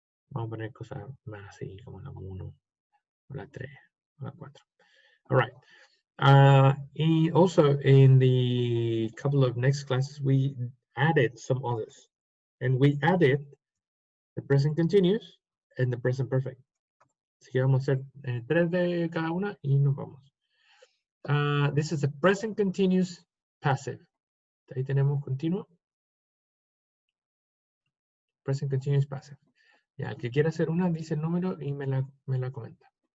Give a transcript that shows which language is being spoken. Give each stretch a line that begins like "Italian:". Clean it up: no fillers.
Spanish: Vamos a poner cosas más así, como la 1, o la 3, o la 4.
English: All right. And also in the couple of next classes, we added some others. And we added the present continuous and the present perfect.
Spanish: Así que vamos a hacer 3 de cada una y nos vamos.
English: This is a present continuous passive.
Spanish: Ahí tenemos continuo.
English: Present continuous passive.
Spanish: Ya, el que quiera hacer una, dice el número y me la comenta.